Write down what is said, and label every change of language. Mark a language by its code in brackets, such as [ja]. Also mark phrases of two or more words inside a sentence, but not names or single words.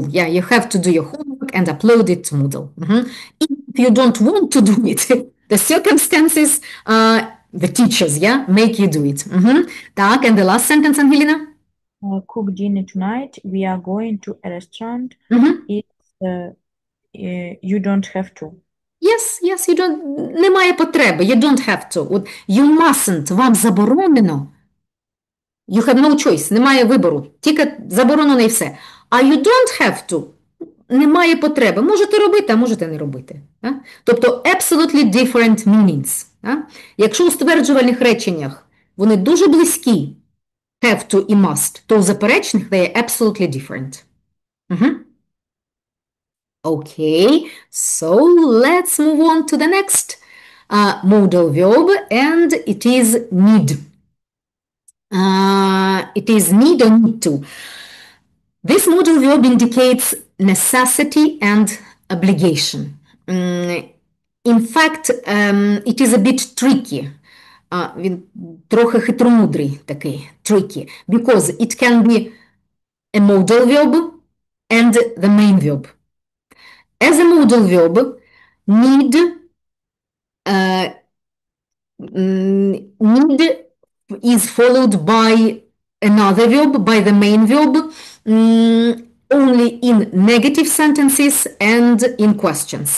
[en] Yeah, you have to do your homework and upload it to Moodle. If you don't want to do it, the circumstances, the teachers, yeah, make you do it. Так, and the last sentence, Angelina? Cook dinner tonight. We are going to a restaurant. You don't have to. Yes, you don't, [uk] немає потреби, [en] you don't have to. You mustn't, [uk] вам заборонено. [en] You have no choice, [uk] немає вибору, тільки заборонено і все. [en] А you don't have to, [uk] немає потреби, можете робити, а можете не робити. [en] Тобто absolutely different meanings. [uk] Якщо у стверджувальних реченнях вони дуже близькі, [en] have to і must, [uk] то у заперечних [en] they are absolutely different. Okay, so let's move on to the next modal verb, and it is need. It is need or need to. This modal verb indicates necessity and obligation. In fact, it is a bit tricky. [uk] Він трохи хитромудрий такий, [en] tricky, because it can be a modal verb and the main verb. As a modal verb, need is followed by another verb, by the main verb, only in negative sentences and in questions.